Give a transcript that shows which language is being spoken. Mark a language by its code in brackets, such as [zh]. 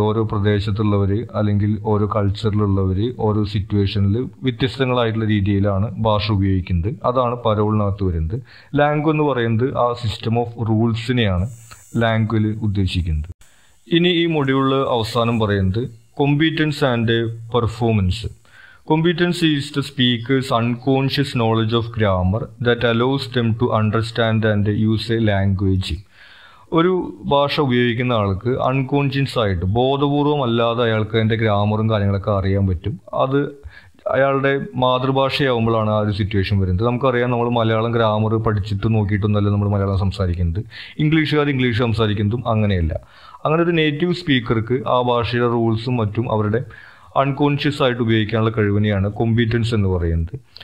[ml] ഓരോ പ്രദേശത്തുള്ളവർ അല്ലെങ്കിൽ ഓരോ കൾച്ചറിലുള്ളവർ ഓരോ സിറ്റുവേഷനിൽ വ്യത്യസ്തങ്ങളായിട്ടുള്ള രീതിയിലാണ് ഭാഷ ഉപയോഗിക്കുന്നത്. അതാണ് പരോളിനകത്ത് വരുന്നത്. ലാംഗ്വേജ് എന്ന് പറയുന്നത് ആ സിസ്റ്റം ഓഫ് റൂൾസിനെയാണ് ലാംഗ്വേജിൽ ഉദ്ദേശിക്കുന്നത്. ഇനി ഈ മൊഡ്യൂളിൽ അവസാനം പറയുന്നത് [en] Competence and performance. Competence is the speaker's unconscious knowledge of grammar that allows them to understand and use a language. [ml] ഒരു ഭാഷ ഉപയോഗിക്കുന്ന ആൾക്ക് അൺകോൺഷ്യസ് ആയിട്ട് ബോധപൂർവം അല്ലാതെ അയാൾക്ക് അതിൻ്റെ ഗ്രാമറും കാര്യങ്ങളൊക്കെ അറിയാൻ പറ്റും. അത് അയാളുടെ മാതൃഭാഷയാവുമ്പോഴാണ് ആ ഒരു സിറ്റുവേഷൻ വരുന്നത്. നമുക്കറിയാം, നമ്മൾ മലയാളം ഗ്രാമർ പഠിച്ചിട്ട് നോക്കിയിട്ടൊന്നല്ല നമ്മൾ മലയാളം സംസാരിക്കുന്നത്. ഇംഗ്ലീഷുകാർ ഇംഗ്ലീഷ് സംസാരിക്കുന്നതും അങ്ങനെയല്ല. അങ്ങനെ ഒരു നേറ്റീവ് സ്പീക്കർക്ക് ആ ഭാഷയുടെ റൂൾസും മറ്റും അവരുടെ അൺകോൺഷ്യസ് ആയിട്ട് ഉപയോഗിക്കാനുള്ള കഴിവിനെയാണ് കോമ്പീറ്റൻസ് എന്ന് പറയുന്നത്.